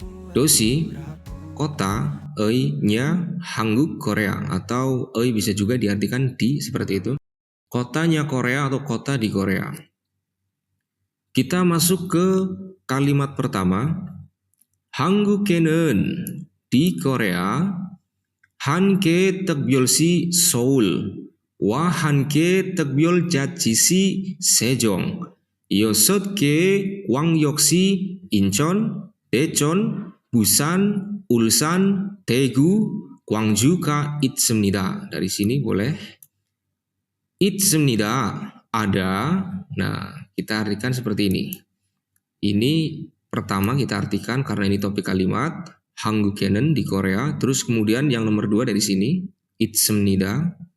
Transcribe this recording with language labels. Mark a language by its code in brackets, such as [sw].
[id] Doshi, kota, nya Hangguk Korea, atau bisa juga diartikan di, seperti itu. Kotanya Korea atau kota di Korea. Kita masuk ke kalimat pertama. [ko] Hangguke는 [id] di Korea, [ko] 한개 특별시 서울, 와 한개 특별자치시 세종, 6개 광역시 인천, 대전, Busan, Ulsan, Daegu, Gwangju-ga 있습니다. [id] Dari sini boleh 있습니다, ada. Nah, kita artikan seperti ini. Ini pertama kita artikan karena ini topik kalimat Hangguke는 di Korea. Terus kemudian yang nomor 2 dari sini 있습니다.